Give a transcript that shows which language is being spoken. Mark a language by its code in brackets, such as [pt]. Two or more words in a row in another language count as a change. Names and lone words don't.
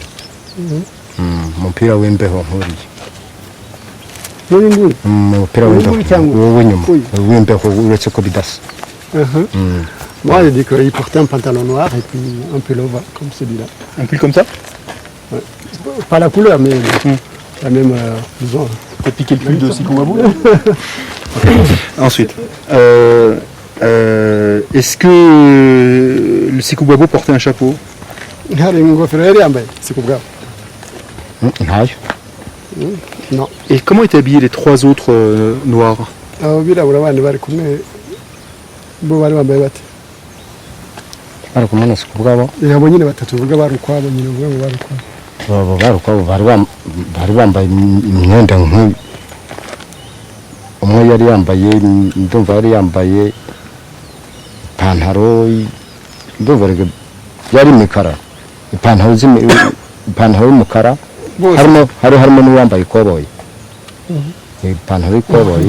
[rw] Umupira w'imbeho nkuriye. N'uyu umupira w'imbeho w'inyuma w'imbeho uretse ko bidasa. [fr] Moi, j'ai dit qu'il portait un pantalon noir et puis un pullover comme celui-là. Un pull comme ça? Ouais. Pas la couleur, mais la même, disons, peut piquer le cul de Sikou Wabo. Ensuite, est-ce que le Sikou Wabo portait un chapeau? [rw] hari ingofero yari yambaye si ku bwabo ntayo no [fr] Et comment étaient habillés les trois autres noirs? [rw] abo birabura bandi bari kumwe bo bari bambaye bate bari kumwe na si ku bwabo abo nyine batatu uvuga bari ukwabo nyine uvuga ngo bari ukwabo bari ukwabo bari bambaye imyenda nk'iyi umwe yari yambaye ndumva yari yambaye ipantaro ndumva yari imikara ipantaro y'umukara harimo n'uwambaye ikoboyi ipantaro y'ikoboyi